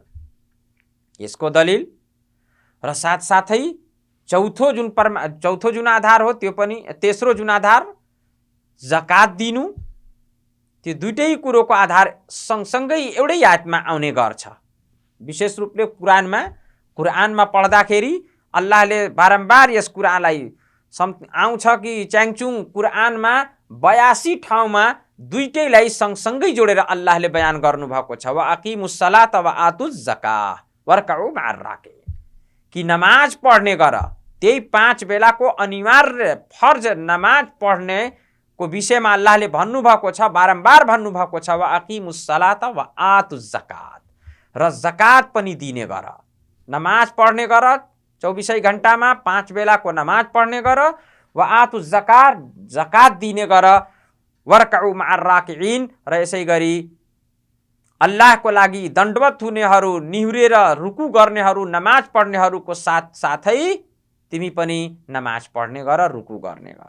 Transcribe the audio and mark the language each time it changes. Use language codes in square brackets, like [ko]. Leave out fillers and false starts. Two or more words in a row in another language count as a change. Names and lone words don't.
[ne] यसको दलिल र साथसाथै चौथो जुन आधार हो त्यो पनि, तेस्रो जुन आधार जकात दिनु, त्यो दुईटै कुरोको आधार सँगसँगै एउटै आयतमा आउने गर्छ। विशेष रूपले कुरानमा पढ्दाखेरि अल्लाहले बारम्बार यस कुरालाई आउँछ कि च्याङचुङ कुरानमा 82 ठाउँमा दुईटैलाई सँगसँगै जोडेर अल्लाहले बयान गर्नुभएको छ। [ar] وأقيموا الصلاة وآتوا الزكاة واركعوا مع الراكعين [ne] कि नमाज पढ्ने गर, त्यही 5 बेलाको अनिवार्य फर्ज नमाज पढ्ने को विषयमा अल्लाहले भन्नुभएको छ, बारम्बार भन्नुभएको छ। [ar] وأقيموا الصلاة وآتوا الزكاة, [ne] र जकात पनि दिने गर, नमाज पढ्ने गर, 24 घण्टामा 5 बेलाको नमाज पढ्ने गर। [ar] وآتوا الزكاة, [ne] जकात दिने गर। [ar] واركعوا مع الراكعين, [ne] र यसै गरी अल्लाहको लागि दण्डवत हुनेहरू, निहुरेर रुकु गर्नेहरू, नमाज पढ्नेहरूको साथै तिमी पनि नमाज पढ्ने गर, रुकु गर्ने गर।